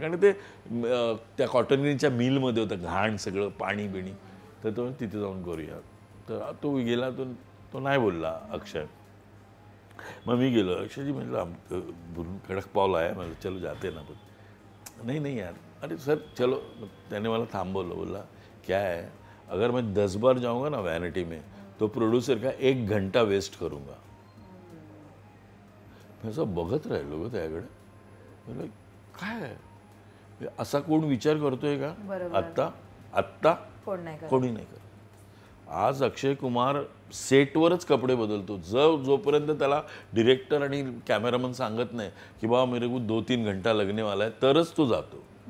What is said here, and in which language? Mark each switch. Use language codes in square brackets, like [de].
[mr] कारण ते त्या कॉटनच्या मिलमध्ये होतं, घाण सगळं पाणी बिणी. तर तो तिथे जाऊन करूया. तर तो गेला, तो नाही बोलला अक्षय. मग मी गेलो. अक्षयजी म्हटलं कडक पावला आहे, म्हटलं [hi] चलो जाते ना. पण नहीं यार. अरे सर चलो. [mr] त्याने मला थांबवलं, [hi] बोला क्या है अगर मैं 10 बार जाऊंगा ना वैनिटी में तो प्रोड्यूसर का 1 घंटा वेस्ट करूंगा. [mr] मी असं बघत राहिलो ग त्याकडे. म्हटलं काय असा कोण विचार करतोय का आत्ता कोणी नाही करत. आज अक्षय कुमार सेटवरच कपडे बदलतो. जोपर्यंत त्याला डिरेक्टर आणि कॅमेरामन सांगत नाही की [hi] बाबा मेरे को 2-3 घंटा लगने वाला [mr] आहे तरच तो जातो.